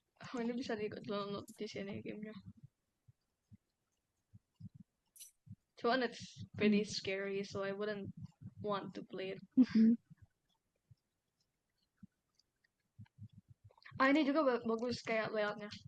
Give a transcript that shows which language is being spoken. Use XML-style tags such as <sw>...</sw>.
<id>Oh, ini bisa di-download di sini gamenya.</id> <en>Cuman it's pretty scary, so I wouldn't want to play it. Mm-mm.</en> <id>Ini juga bagus kayak layoutnya.</id>